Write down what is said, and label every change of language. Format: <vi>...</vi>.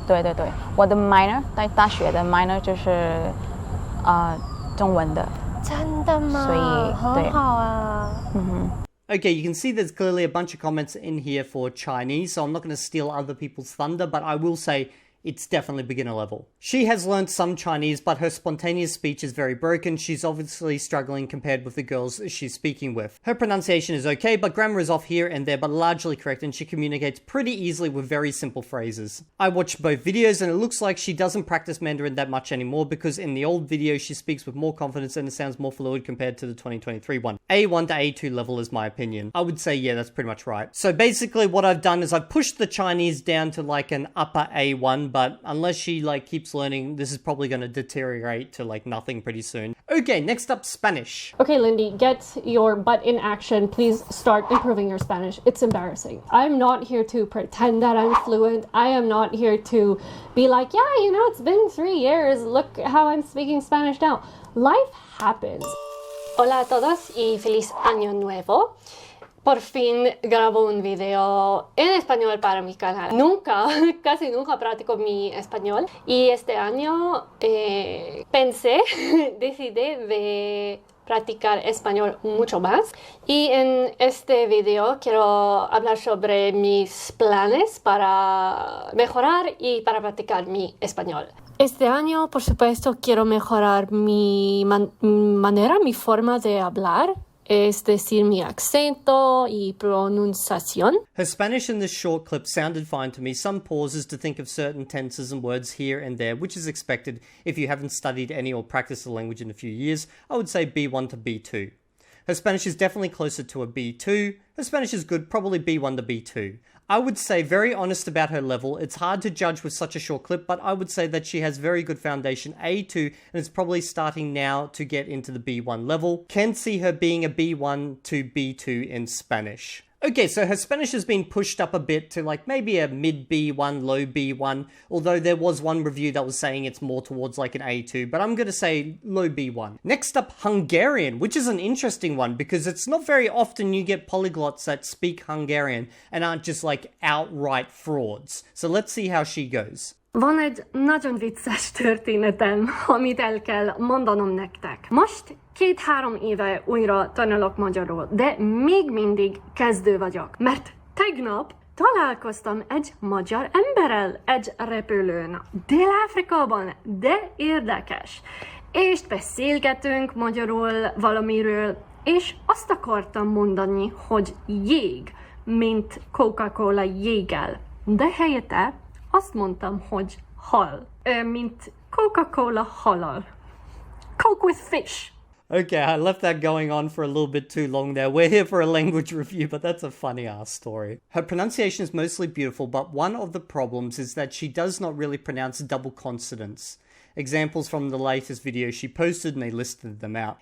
<zh>对，我的 minor 在大学的 minor 就是中文的。真的吗？所以很好啊。</zh> <en>Okay, you can see there's clearly a bunch of comments in here for Chinese, so I'm not going to steal other people's thunder, but I will say it's definitely beginner level. She has learned some Chinese, but her spontaneous speech is very broken. She's obviously struggling compared with the girls she's speaking with. Her pronunciation is okay, but grammar is off here and there, but largely correct, and she communicates pretty easily with very simple phrases. I watched both videos, and it looks like she doesn't practice Mandarin that much anymore, because in the old video she speaks with more confidence and it sounds more fluid compared to the 2023 one. A1 to A2 level is my opinion. I would say, yeah, that's pretty much right. So basically what I've done is I've pushed the Chinese down to like an upper A1, but unless she like keeps learning, this is probably going to deteriorate to like nothing pretty soon. Okay, next up, Spanish. Okay, Lindy, get your butt in action. Please start improving your Spanish. It's embarrassing. I'm not here to pretend that I'm fluent. I am not here to be like, yeah, you know, it's been 3 years. Look how I'm speaking Spanish now. Life happens.</en> <es>Hola a todos y feliz año nuevo. Por fin grabo un video en español para mi canal. Casi nunca practico mi español. Y este año decidí de practicar español mucho más. Y en este video quiero hablar sobre mis planes para mejorar y para practicar mi español. Este año, por supuesto, quiero mejorar mi manera, mi forma de hablar. Es decir, mi acento y pronunciación.</es> <en>Her Spanish in this short clip sounded fine to me. Some pauses to think of certain tenses and words here and there, which is expected if you haven't studied any or practiced the language in a few years. I would say B1 to B2. Her Spanish is definitely closer to a B2. Her Spanish is good, probably B1 to B2. I would say very honest about her level. It's hard to judge with such a short clip, but I would say that she has very good foundation, A2, and is probably starting now to get into the B1 level. Can see her being a B1 to B2 in Spanish. Okay, so her Spanish has been pushed up a bit to like maybe a mid B1, low B1, although there was one review that was saying it's more towards like an A2, but I'm going to say low B1. Next up, Hungarian, which is an interesting one because it's not very often you get polyglots that speak Hungarian and aren't just like outright frauds. So let's see how she goes.</en> <hu>Van egy nagyon vicces történetem, amit el kell mondanom nektek. Most 2-3 éve újra tanulok magyarul, de még mindig kezdő vagyok, mert tegnap találkoztam egy magyar emberrel egy repülőn, Dél-Afrikában, de érdekes. És beszélgetünk magyarul valamiről, és azt akartam mondani, hogy jég, mint Coca-Cola jéggel, de helyette azt mondtam, hogy hal, mint Coca-Cola halal.</hu> <en>Coke with fish. Okay, I left that going on for a little bit too long there. We're here for a language review, but that's a funny ass story. Her pronunciation is mostly beautiful, but one of the problems is that she does not really pronounce double consonants. Examples from the latest video she posted and they listed them out.</en>